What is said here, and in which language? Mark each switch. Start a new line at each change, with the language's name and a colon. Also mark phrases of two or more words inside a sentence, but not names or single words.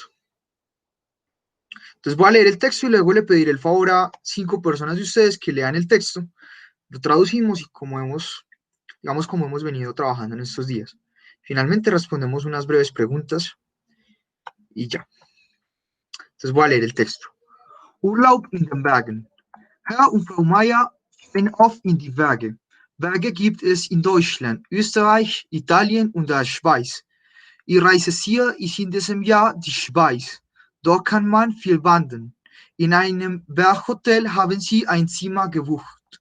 Spanish: Entonces voy a leer el texto y luego le pediré el favor a 5 personas de ustedes que lean el texto. Lo traducimos y como hemos, digamos, como hemos venido trabajando en estos días. Finalmente respondemos unas breves preguntas y ya. Entonces voy a leer el texto.
German: Urlaub in den Bergen. Herr und Frau Meier stehen oft in die Berge. Berge gibt es in Deutschland, Österreich, Italien und der Schweiz. Ihr Reiseziel ist in diesem Jahr die Schweiz. Dort kann man viel wandern. In einem Berghotel haben sie ein Zimmer gebucht.